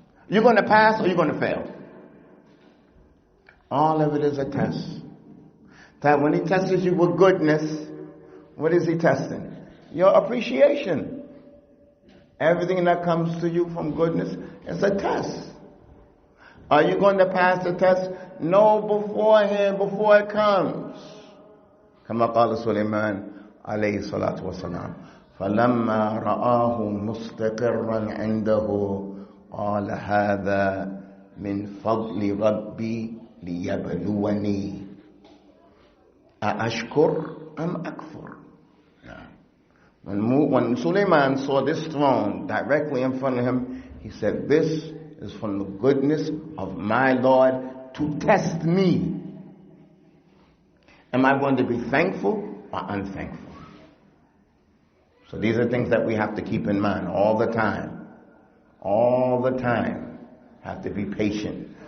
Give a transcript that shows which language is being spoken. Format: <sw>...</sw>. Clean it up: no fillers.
<en>You're going to pass or you're going to fail. All of it is a test. That when he tests you with goodness, what is he testing? Your appreciation. Everything that comes to you from goodness is a test. Are you going to pass the test? No, beforehand, before it comes.</en> <ar>كما قال سليمان عليه الصلاة والسلام فلما رآه مستقرا عنده قال هذا من فضل ربي ليبلوني أأشكر أم أكفر.</ar> <en>When Sulaiman saw this throne directly in front of him, he said, this is from the goodness of my Lord to test me. Am I going to be thankful or unthankful? So these are things that we have to keep in mind all the time. All the time. Have to be patient.</en>